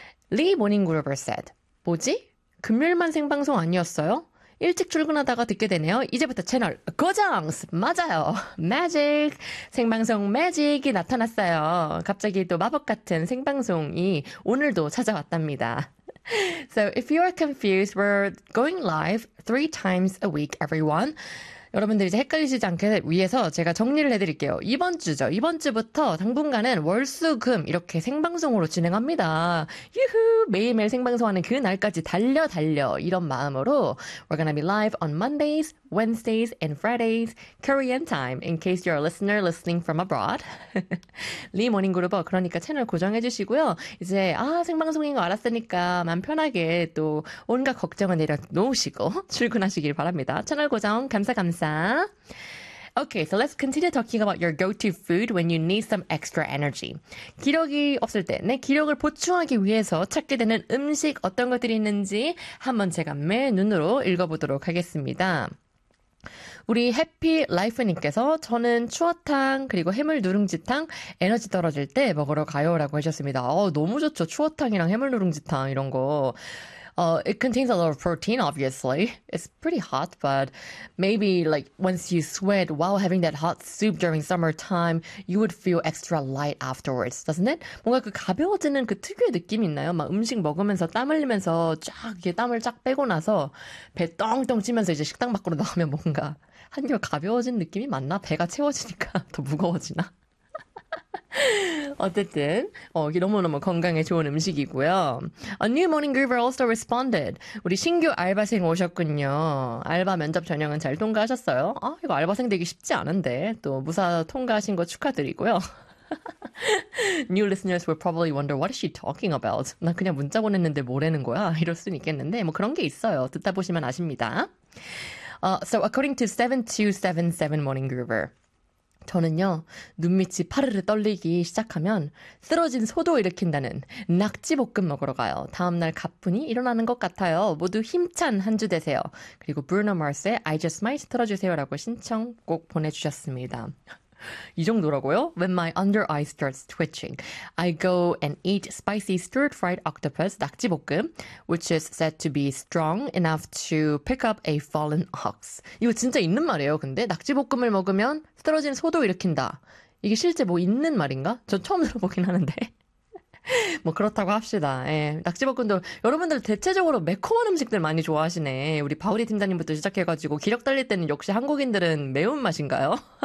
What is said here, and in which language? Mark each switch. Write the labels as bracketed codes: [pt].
[ko] 리 모닝 그룹어 said, 뭐지? 금요일만 생방송 아니었어요? 일찍 출근하다가 듣게 되네요. 이제부터 채널 고정! 맞아요. 매직! 생방송 매직이 나타났어요. 갑자기 또 마법 같은 생방송이 오늘도 찾아왔답니다. [en] So if you are confused, we're going live 3 times a week, everyone. [ko] 여러분들 이제 헷갈리시지 않게 위해서 제가 정리를 해드릴게요. 이번 주죠. 이번 주부터 당분간은 월수금 이렇게 생방송으로 진행합니다. 유후! 매일매일 생방송하는 그날까지 달려 달려 이런 마음으로 [en] We're gonna be live on Mondays, Wednesdays, and Fridays, Korean time, in case you're a listener listening from abroad. [ko] 리 모닝 그룹어, 그러니까 채널 고정해주시고요. 이제, 아, 생방송인 거 알았으니까 마음 편하게 또 온갖 걱정을 내려놓으시고 출근하시길 바랍니다. 채널 고정, 감사, 감사. [en] Okay, so let's continue talking about your go-to food when you need some extra energy. [ko] 기력이 없을 때, 내 기력을 보충하기 위해서 찾게 되는 음식 어떤 것들이 있는지 한번 제가 맨 눈으로 읽어보도록 하겠습니다. 우리 해피라이프님께서 저는 추어탕, 그리고 해물 누룽지탕, 에너지 떨어질 때 먹으러 가요라고 하셨습니다. 어, 너무 좋죠. 추어탕이랑 해물 누룽지탕, 이런 거. [en] It contains a lot of protein, obviously. It's pretty hot, but maybe like once you sweat while having that hot soup during summertime, you would feel extra light afterwards, doesn't it? [ko] 뭔가 그 가벼워지는 그 특유의 느낌 있나요? 막 음식 먹으면서 땀 흘리면서 쫙 이게 땀을 쫙 빼고 나서 배 똥똥 치면서 이제 식당 밖으로 나가면 뭔가 한결 가벼워진 느낌이 맞나? 배가 채워지니까 더 무거워지나? 어쨌든 너무너무 건강에 좋은 음식이고요. [en] A new morning groover also responded. [ko] 우리 신규 알바생 오셨군요. 알바 면접 전형은 잘 통과하셨어요? 아, 이거 알바생 되기 쉽지 않은데 또 무사 통과하신 거 축하드리고요. New listeners will probably wonder what is she talking about? 나 그냥 문자 보냈는데 뭐라는 거야? 이럴 수는 있겠는데 뭐 그런 게 있어요. 듣다 보시면 아십니다. [en] So according to 7277 morning groover. [ko] 저는요, 눈 밑이 파르르 떨리기 시작하면 쓰러진 소도 일으킨다는 낙지볶음 먹으러 가요. 다음날 가뿐히 일어나는 것 같아요. 모두 힘찬 한주 되세요. 그리고 브루노 마스의 I Just Might 틀어주세요라고 신청곡 보내주셨습니다. 이 정도라고요? [en] When my under eye starts twitching, I go and eat spicy stir-fried octopus, 낙지볶음, which is said to be strong enough to pick up a fallen ox. [ko] 이거 진짜 있는 말이에요, 근데? 낙지볶음을 먹으면 쓰러진 소도 일으킨다. 이게 실제 뭐 있는 말인가? 저 처음 들어보긴 하는데. 뭐 그렇다고 합시다. 예, 낙지볶음도 여러분들 대체적으로 매콤한 음식들 많이 좋아하시네. 우리 바우리 팀장님부터 시작해가지고 기력 달릴 때는 역시 한국인들은 매운맛인가요?